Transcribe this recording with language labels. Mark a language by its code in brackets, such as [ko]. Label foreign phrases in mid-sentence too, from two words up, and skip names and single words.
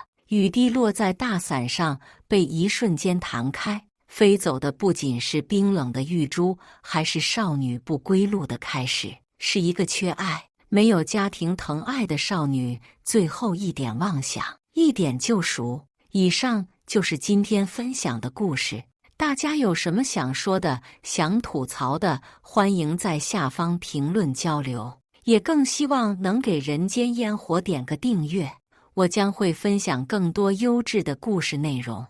[zh] 雨滴落在大傘上，被一瞬間彈開，飛走的不僅是冰冷的玉珠，還是少女不歸路的開始，是一個缺愛、沒有家庭疼愛的少女最後一點妄想，一點救贖。以上就是今天分享的故事。大家有什麼想說的、想吐槽的，歡迎在下方評論交流。也更希望能給人間煙火點個訂閱，我將會分享更多優質的故事內容。